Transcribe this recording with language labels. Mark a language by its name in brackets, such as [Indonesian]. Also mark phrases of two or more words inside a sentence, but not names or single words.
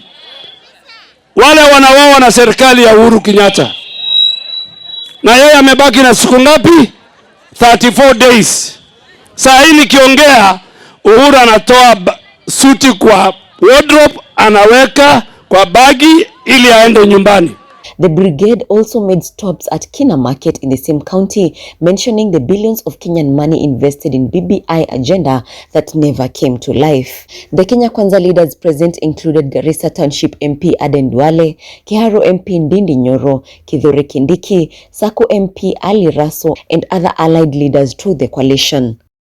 [Swahili] Wale wanauawa na serikali ya Uhuru Kenyatta. Na yeye amebaki na siku ngapi? [English] 34 days. [Swahili] Saa hii nikiongea, Uhuru anatoa suti kwa wardrobe, anaweka kwa bagi ili aende nyumbani. [English] The brigade also made stops at Kina Market in the same county, mentioning the billions of Kenyan money invested in BBI agenda that never came to life. The Kenya Kwanza leaders present included Garissa Township MP Aden Duale, Kiharu MP Ndindi Nyoro, Kithure Kindiki, Sako MP Ali Raso, and other allied leaders to the coalition.